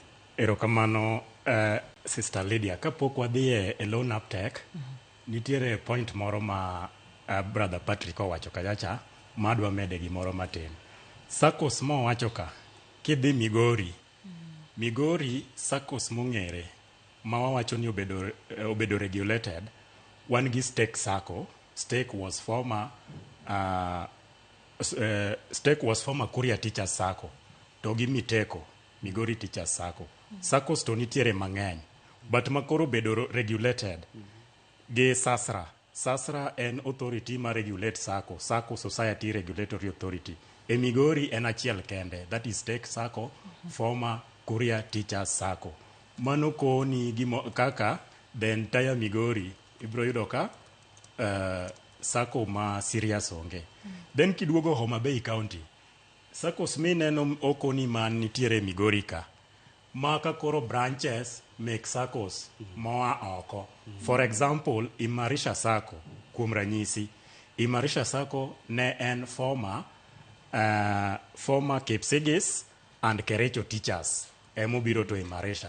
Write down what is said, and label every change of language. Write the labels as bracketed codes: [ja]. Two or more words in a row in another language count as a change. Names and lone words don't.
[luo] Erokamano, Sister Lydia, kapok wadhi e [en] loan uptake, [luo] nitiere point moro ma Brother Patrick owacho kachacha, madwa mede gimoro matin. SACCOs mowacho ka, kidhi Migori SACCOs mong'ere, ma wawacho ni obedo regulated, wan gi Stake SACCO. [en] Stake was former Kuria Teachers SACCO, [luo] to gi [en] Miteko, Migori Teachers SACCO. [luo] SACCOs to nitiere mang'eny, but makoro bedo regulated gi SASRA. SASRA en authority ma regulate SACCO, SACCO Society Regulatory Authority. E Migori en achiel kende, [en] that is Stake SACCO, former Kuria Teachers SACCO. [luo] Mano koni kaka [en] the entire [luo] Migori ibro yudo ka SACCO ma serious onge. Then kiduogo Homa Bay County, SACCOs mineno okoni man nitiere Migori ka, maka koro branches make SACCOs moa oko. [en] For example, [luo] Imarisha SACCO, kuom ranyisi, Imarisha SACCO ne en [en] former Kipsigis and Kericho Teachers, [luo] emobiro to Imarisha.